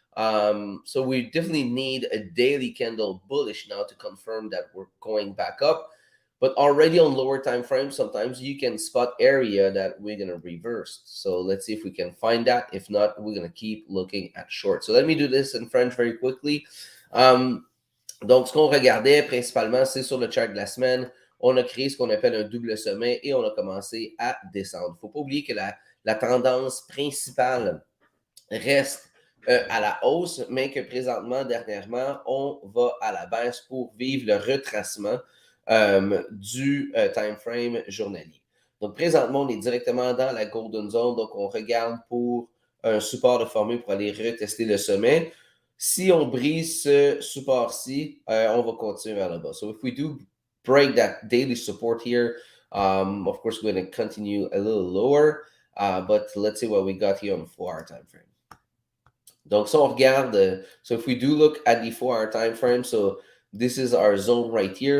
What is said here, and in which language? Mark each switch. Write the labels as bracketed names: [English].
[English] So we definitely need a daily candle bullish now to confirm that we're going back up. But already on lower time frames, sometimes you can spot area that we're gonna reverse. So let's see if we can find that. If not, we're gonna keep looking at short. So let me do this in French very quickly. [French] Donc, ce qu'on regardait principalement, c'est sur le chart de la semaine. On a créé ce qu'on appelle un double sommet et on a commencé à descendre. Il ne faut pas oublier que la tendance principale reste à la hausse, mais que présentement, dernièrement, on va à la baisse pour vivre le retracement du time frame journalier. Donc, présentement, on est directement dans la Golden Zone. Donc, on regarde pour un support de formule pour aller retester le sommet. Si on brise ce support-ci, on va continuer vers le bas. [English] So, if we do break that daily support here, of course, we're going to continue a little lower. But let's see what we got here on the 4-hour time frame. [French] Donc, si on regarde, [English] so if we do look at the 4-hour time frame, so this is our zone right here.